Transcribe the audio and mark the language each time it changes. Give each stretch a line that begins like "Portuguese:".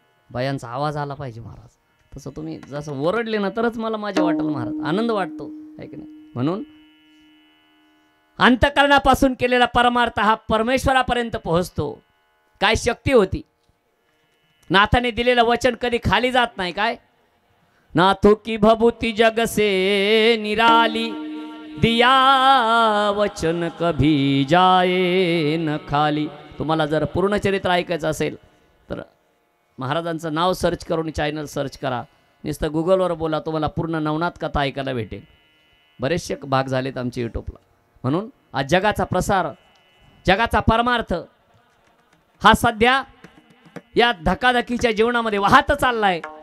Marathi: बायांचा आवाज आला पाहिजे महाराज. तसं तुम्ही जसं ओरडले ना तरच मला मजा वाटेल महाराज, आनंद वाटतो आहे की नाही. म्हणून अंतःकरणापासून केलेला परमार्थ हा परमेश्वरापर्यंत पोहोचतो. काय शक्ती होती. नाथाने दिलेलं वचन कधी खाली जात नाही.
Hindi: काय नाथो की भभूति जग से निराली, दिया वचन कभी जाए न खाली.
Marathi: तुम्हाला जर पूर्ण चरित्र ऐकायचं असेल तर महाराजांचं नाव सर्च करून चॅनल सर्च करा. नुसतं गुगलवर बोला, तुम्हाला पूर्ण नवनाथ कथा ऐकायला भेटेल. बरेचसे भाग झालेत आमच्या यूट्यूबला. म्हणून आज जगाचा प्रसार, जगाचा परमार्थ हा सध्या या धकाधकीच्या जीवनामध्ये वाहत चाललाय.